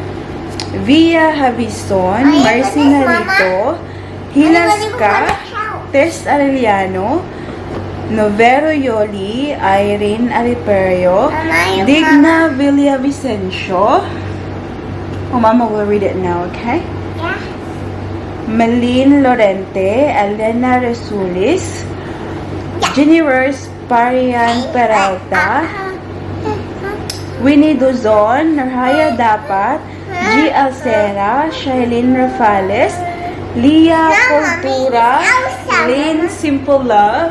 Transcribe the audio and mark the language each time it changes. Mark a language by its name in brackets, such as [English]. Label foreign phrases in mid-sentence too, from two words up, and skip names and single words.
[English] Via Havison, Marcy Narito, Hilaska, Tess Arellano, Novero Yoli, Irene Ariperio, Digna Villavicencio. Oh, Mama will read it now, okay? Yeah. Melin Lorente, Elena Resulis, Jennifer's Parian Peralta, Winnie Duzon, Narhaya Dapat, G. Alcera, Shailene Rafales, Lia Cultura, Lynn Simple Love,